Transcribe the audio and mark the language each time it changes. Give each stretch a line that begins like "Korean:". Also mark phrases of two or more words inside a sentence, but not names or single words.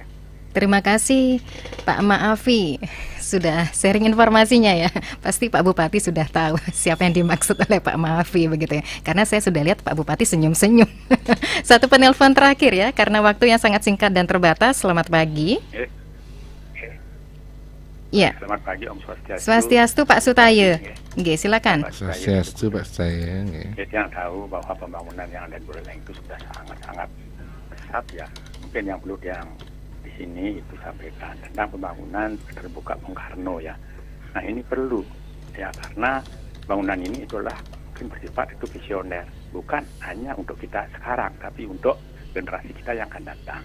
Indonesian: Terima kasih Pak Maafi sudah sharing informasinya ya. Pasti Pak Bupati sudah tahu siapa yang dimaksud oleh Pak Maafi begitu ya. Karena saya sudah lihat Pak Bupati senyum-senyum. Satu penelpon terakhir ya, karena waktu yang sangat singkat dan terbatas. Selamat pagi. Ya. Selamat pagi Om Swastiastu. Swastiastu Pak Sutaye. Nggih, silakan. Swastiastu Pak Sutaye. Kita yang tahu bahwa pembangunan yang ada di Buleleng itu sudah sangat besar ya. Mungkin yang perlu yang di sini itu sampaikan tentang pembangunan terbuka Bung Karno ya. Nah ini perlu ya karena bangunan ini itulah mungkin bersifat itu visioner, bukan hanya untuk kita sekarang tapi untuk generasi kita yang akan datang.